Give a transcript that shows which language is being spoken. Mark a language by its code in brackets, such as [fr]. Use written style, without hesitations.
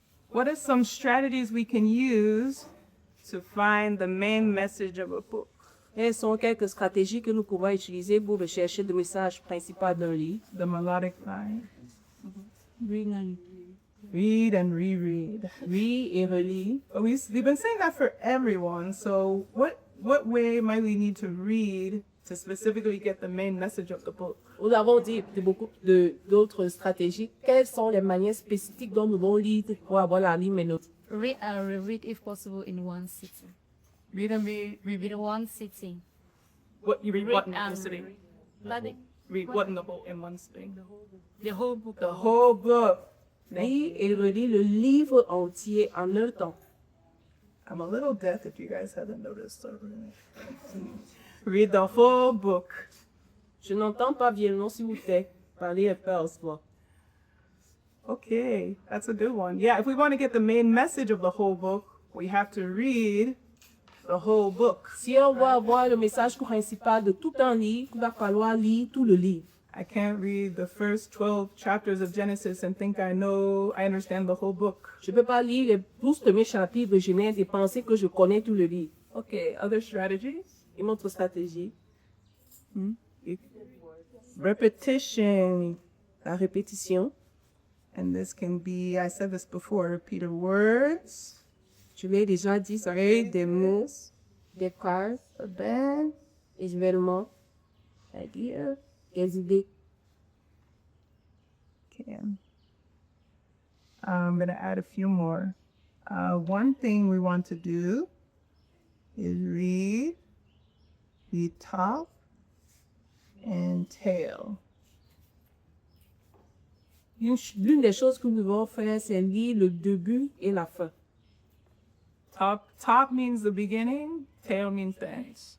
[en] What are some strategies we can use to find the main message of a book? [fr] Quelles sont quelques stratégies que nous pouvons utiliser pour rechercher le message principal d'un livre? [en] The melodic line. Read Read and reread. [fr] et relire. [en] We've been saying that for everyone, so what way might we need to read to specifically get the main message of the book? [fr] Nous avons dit beaucoup d'autres stratégies. Quelles sont les manières spécifiques dont nous devons lire pour avoir la ligne mélodique? [en] Read and reread if possible in one sitting. Read and reread. In one sitting. What you read what in one and sitting? reread. Read what in the whole in one sitting? The whole book. The whole book. [fr] Lire et relire le livre entier en un temps. [en] I'm a little deaf if you guys haven't noticed. So read the whole book. [fr] Je n'entends pas bien, non, s'il vous plaît. Parlez un peu en soi. [en] Okay, that's a good one. Yeah, if we want to get the main message of the whole book, we have to read the whole book. [fr] Si on veut avoir le message principal de tout un livre, il va falloir lire tout le livre. [en] I can't read the first 12 chapters of Genesis and think I understand the whole book. [fr] Je ne peux pas lire les 12 premiers chapitres de Genèse et penser que je connais tout le livre. [en] Okay, other strategies? [fr] Une autre stratégie, [en] Repetition. [fr] la répétition. [en] And this can be, I said this before, repeated words, [fr] Je l'ai déjà dit, ça peut être des mots, des phrases, des événements, c'est-à-dire des idées. [en] Okay. I'm going to add a few more. One thing we want to do is read the top and tail. [fr] L'une des choses que nous devons faire, c'est lire le début et la fin. [en] Top means the beginning, tail means the end.